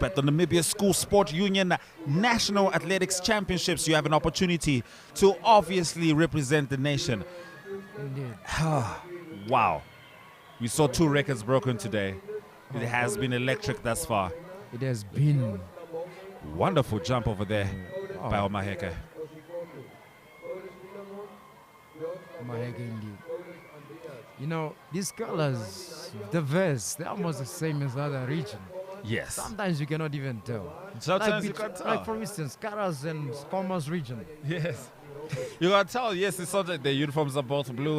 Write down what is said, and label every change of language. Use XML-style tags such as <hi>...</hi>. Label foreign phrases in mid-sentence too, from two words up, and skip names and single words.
<en>At the Namibia School Sport Union National Athletics Championships, you have an opportunity to obviously represent the nation. Indeed. Wow. We saw 2 records broken today. It has been electric thus far. It has been. Wonderful jump over there by Oh. Omaheke. Maheke indeed. You know, these colors, the vest, they're almost the same as other region. Yes. Sometimes you cannot even tell. Sometimes you can't tell. Like for instance, Karas and Commerce region. Yes. You gotta tell, yes, it's something. The uniforms are both blue.</en>